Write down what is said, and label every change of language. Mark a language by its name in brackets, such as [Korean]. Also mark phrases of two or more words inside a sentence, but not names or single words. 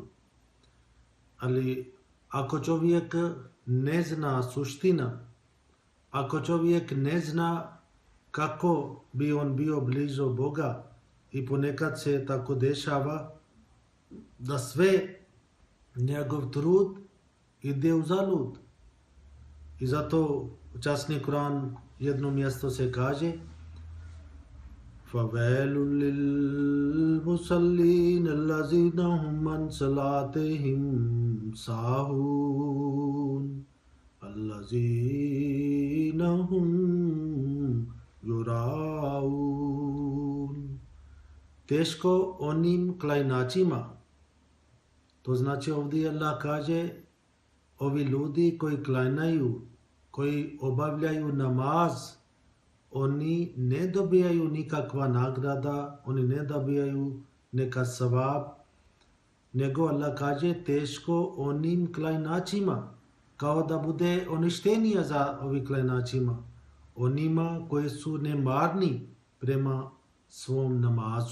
[Bosnian] Ali ako čovjek ne zna suština, ako čovjek ne zna kako bi on bio blizu Boga, i ponekad se tako dešava da sve njegov trud ide u zalud. I zato časni Kur'an jedno mjesto se kaže [Arabic] فَوَيْلٌ لِلْمُصَلِّينَ الَّذِينَ هُمْ عَنْ صَلَاتِهِمْ سَاهُونَ الَّذِينَ هُمْ يُرَاءُونَ. [Bosnian] Teško onim klajnačima. To znači ovdje Allah kaže ovi ljudi koji klanjaju, koji obavljaju namaz, oni ne dobijaju nikakva nagrada, oni ne dobijaju neka savab, nego Allah kaže teško onim klanjačima, kao da bude uništenija za ovi klanjačima, onima koji su nemarni prema svom namazu.